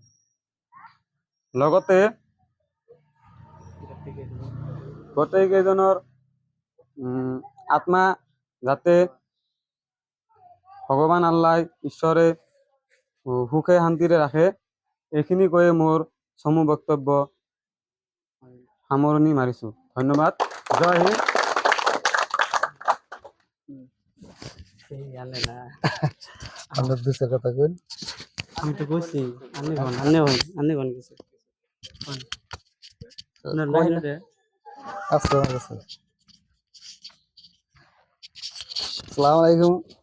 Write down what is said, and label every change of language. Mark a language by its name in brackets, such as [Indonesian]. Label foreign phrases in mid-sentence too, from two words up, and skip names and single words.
[Assamese] লগতে গোটেইকেইজনৰ আত্মা যাতে ভগৱান আল্লাহ ঈশ্বৰে সুখে শান্তিৰে ৰাখে, এইখিনি কৈয়ে মোৰ চমু বক্তব্য সামৰণি মাৰিছোঁ। ধন্যবাদ। [Hindi] जय हिन्द। [Bangla] আমরা দুসরা কথা কই আমি তো বলছি আনে গন গেছে না লাইন রে [Arabic] السلام عليكم.